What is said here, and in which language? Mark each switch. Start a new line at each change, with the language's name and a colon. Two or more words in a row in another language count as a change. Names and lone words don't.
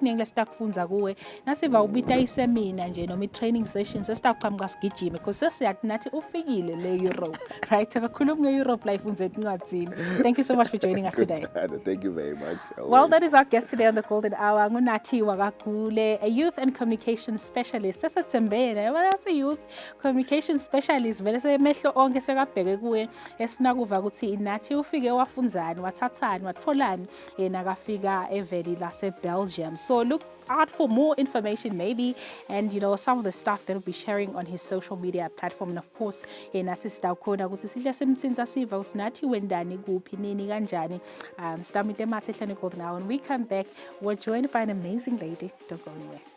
English: Seminar training sessions because Europe. Right? Europe life. Thank you so much for joining us today. Thank you very much. Well, that is our guest today on the Golden Hour. Ngunati Wagakule, a youth and communication specialist. That's a youth communication specialist.
Swati: Vele semehlo onke sekabheke kuwe esifuna kuva ukuthi nathi ufike wafunzani, wathathani, watfolani nakafika eveli lase Belgium.
English: So look out for more information maybe, and some of the stuff that we'll be sharing on his social media platform. And of course
Swati: nathi sitawukhona ukuthi sihle simthinza siva usinathi wendani kuphi nini kanjani.
English: Stamite Mathe Golden Hour. When we come back, we're joined by an amazing lady. Don't go anywhere.